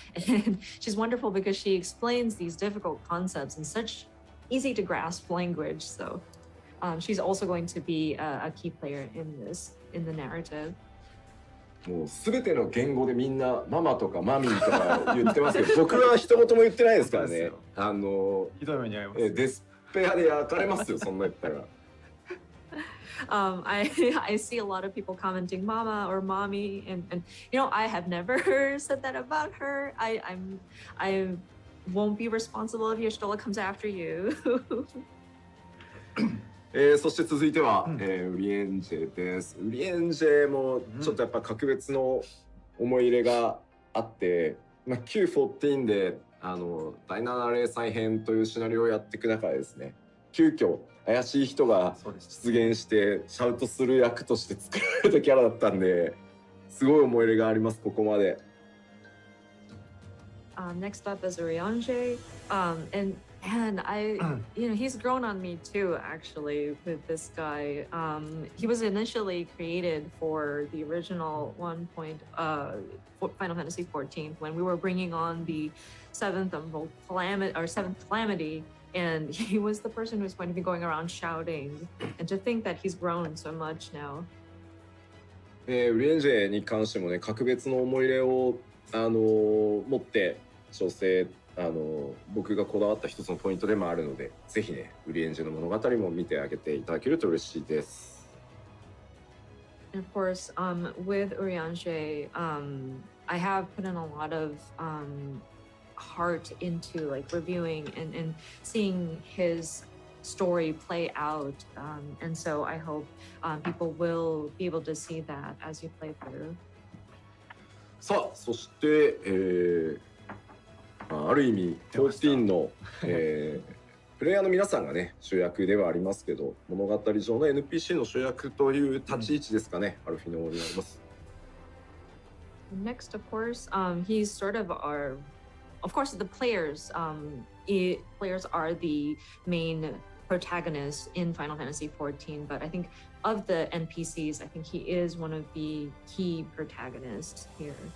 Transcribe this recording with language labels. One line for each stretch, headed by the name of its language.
English: And she's wonderful because she explains these difficult concepts in such easy to grasp language. So she's also going to be a key player in the narrative.
Japanese: もう全ての言語でみんなママとかマミーとか言ってますけど、僕は一言も言ってないですからね。ひどい目に遭います。デスペアで焼かれますよ、そんな言ったら。
English: I see a lot of people commenting mama or mommy, and you know, I have never said that about her. I won't be responsible if Yoshitola comes after you.
Japanese: そして続いては、ウリエンジェです。ウリエンジェもちょっとやっぱ格別の思い入れがあって、Q14 で第7零細編というシナリオをやっていく中でですね、急遽怪しい人が出現してシャウトする役として作られたキャラだったんで、すごい思い入れがあります、ここまで。
English: Next up is Uriange, and I, you know, he's grown on me too, actually, with this guy. He was initially created for the original Final Fantasy 14 when we were bringing on the seventh calamity, and he was the person who's going to be going around shouting. And to think that he's grown so much now.
Japanese: ウリエンジェに関してもね、格別の思い入れを持って調整僕がこだわった一つのポイントでもあるので、ぜひね、ウリエンジェの物語も見てあげていただけると嬉しいです。
English: And of course, with Uriange, I have put in a lot of heart into like reviewing and seeing his story play out, and so I hope people will be able to see that as you play through.
Japanese: さあ、そして、ある意味14の、プレイヤーの皆さんがね主役ではありますけど、物語上の NPC の主役という立ち位置ですかね、アルフィノになります。
English: Next, of course, he's sort of of course, the players. Players are the main protagonists in Final Fantasy 14, but I think of the NPCs, I think he is one of the key protagonists here.